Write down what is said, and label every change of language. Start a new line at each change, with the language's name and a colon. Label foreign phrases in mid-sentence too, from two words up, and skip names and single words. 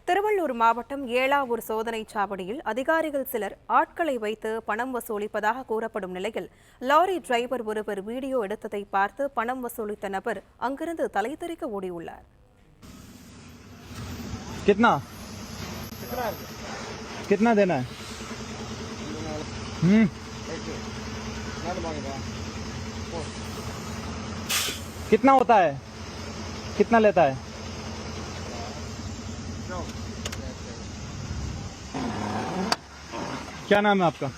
Tamil: திருவள்ளூர் மாவட்டம் ஏலாவூர் சோதனைச் சாவடியில் அதிகாரிகள் சிலர் ஆட்களை வைத்து பணம் வசூலிப்பதாக கூறப்படும் நிலையில் லாரி டிரைவர் ஒருவர் வீடியோ எடுத்ததை பார்த்து பணம் வசூலித்த நபர் அங்கிருந்து தலைதெறிக்க ஓடியுள்ளார்.
Hindi: कितना देना है? कितना होता है? कितना लेता है? क्या नाम है आपका?